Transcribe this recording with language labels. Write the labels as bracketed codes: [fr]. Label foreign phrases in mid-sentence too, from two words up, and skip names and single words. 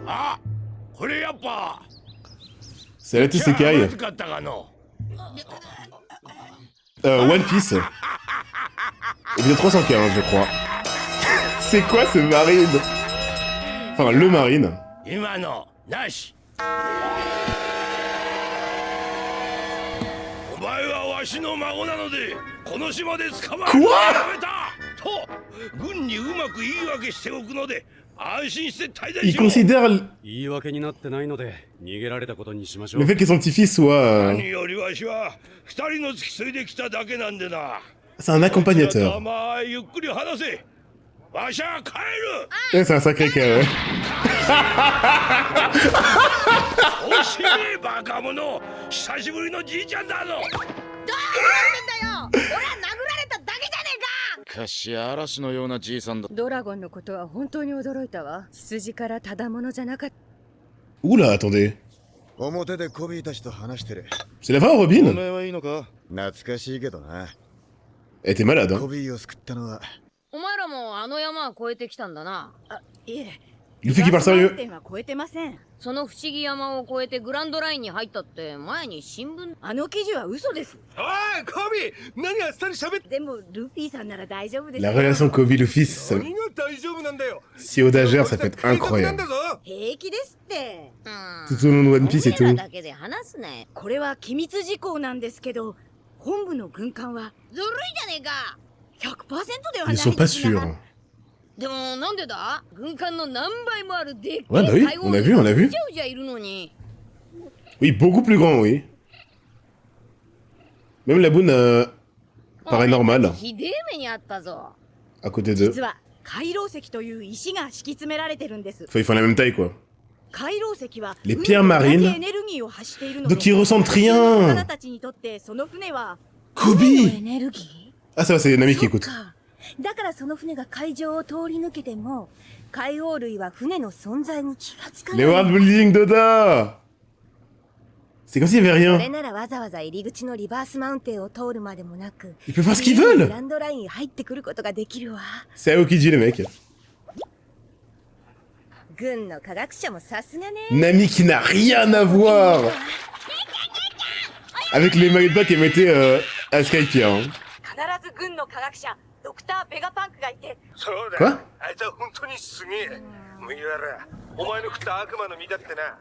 [ja] あ、これやっぱ。 [fr] C'est la Isekai. [ja] 使ったかの。 [fr] One Piece. Épisode 315, je crois. C'est quoi ce marine? Enfin, le marine. [ja] 今のなし。お前はわしの孫なのでこの島で捕まえるのをやめたと軍にうまく言い訳しておくので安心して滞在 [fr] Il [ja] しろ。 [fr] considère [ja] 言い訳になってないので逃げられたことにしましょ [fr] le [ja] う。 [fr] fait que son petit-fils soit... [ja] 何よりわしは二人の付き添いで来ただけなんでな。 [fr] C'est un accompagnateur. [ja] まあゆっくり話せ。わしは帰る。 [fr] Ouais, c'est un sacré cas, ouais. [ja] おしめバカ者。久しぶりのじいちゃんだぞ。どうなってんだよ。俺は殴られただけじゃねえか。かし嵐のようなじいさんだ。ドラゴンのことは本当に驚いたわ。血筋からただものじゃなかった。 [fr] Oula, attendez. [ja] 表でコビーたちと話してる。 [fr] C'est la vraie [ja] お [fr] Robin? [ja] 前はいいのか？懐かしいけどな。 [fr] Elle était malade, hein. [ja] コビーを救ったのはお前らもあの山を越えてきたんだな。いえ、 [fr] Luffy qui parle [ja] マウン [fr] sérieux. [ja] テンは越えてません。その不思議山を越えてグランドラインに入ったって前に新聞。あの記事は嘘です。おいコビー、何あっさり喋って。でもルフィさんなら大丈夫です [fr] La [ja] よ。 [fr] relation Kobe-Luffy, ça... [ja] 何が大丈夫なんだよ。 [fr] si Odagère, ça peut être [ja] なん [fr] incroyable. [ja] だぞ。平気ですって。 [fr] Tout au long de One Piece et [ja] お前 [fr] tout. [ja] らだけで話すね。これは機密事項なんですけど、本部の軍艦はずるいじゃねえか。 100% では [fr] Ils [ja] ない [fr] sont pas [ja] ですが [fr] sûrs. [ja] でもなんでだ？軍艦の何倍もあるでっけえ [fr] Ouais, bah oui, [ja] 海 [fr] on a vu, on a vu. [ja] うじゃうじゃいるのに。 [fr] Oui, beaucoup plus grand, oui. Même la boune paraît normale [ja] ひでえ目にあったぞ。 [fr] à côté d'eux. [ja] 実は海楼石という石が敷き詰められてるんです。 [fr] Enfin, ils font la même taille, quoi. [ja] 海楼石は [fr] Les pierres marines [ja] 海の同じエネルギーを発しているので、 [fr] Donc ils ressentent rien. [ja] 魚たちにとってその船は [fr] Kobe! [ja] エネルギ [fr] Ah, ça va, c'est Nami [ja] ー。 [fr] qui écoute. [ja] か。だからその船が海上を通り抜けても、海王類は船の存在に気がつかな [fr] Les [ja] い。 [en] world building [fr] d'Oda! C'est comme s'il y avait [ja] それ [fr] rien. [ja] ならわざわざ入り口のリバースマウンテンを通るまでもなく、 [fr] Ils peuvent faire ce qu'ils [ja] グ [fr] veulent! [ja] ランドライン入ってくることができるわ。 [fr] C'est Aokiji, le mec. [ja] 軍の科学者もさすがね。 [fr] Nami qui n'a rien à voir avec les maillots de bain qu'émettait à Skypiea. Hein. [ja] 必ず軍の科学者、ドクター・ベガパンクがいて、そうだ。 [fr] Quoi? [ja] あいつは本当にすげえ。麦わら、お前の食った悪魔の実だってな。